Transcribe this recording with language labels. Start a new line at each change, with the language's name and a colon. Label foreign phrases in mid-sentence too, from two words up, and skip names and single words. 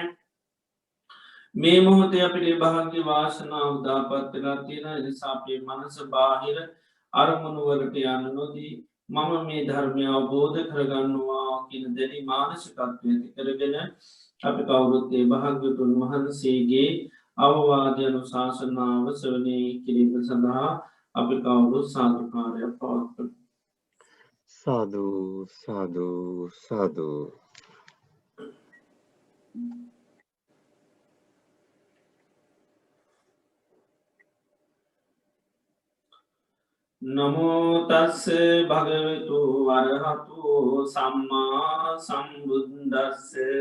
Sinhala: මේ මොහොතේ අපිට භාග්‍ය වාසනාව උදාපත් වෙලා තියෙන නිසා අපේ මනස බාහිර අරමුණුවලට යන්න නොදී මම මේ ධර්මය අවබෝධ කරගන්නවා කියන දැඩි මානසිකත්වය ඇති කරගෙන අපි කවුරුත් ඒ භාග්‍යවතුන් වහන්සේගේ අවවාදය අනුශාසනාව ශ්‍රවණය කිරීම සඳහා අපි කවුරුත් සාදුකාරයක් පවත්වමු. සාදු සාදු සාදු.
Pali: නමෝ තස්ස භගවතු වරහතු සම්මා සම්බුද්දස්ස.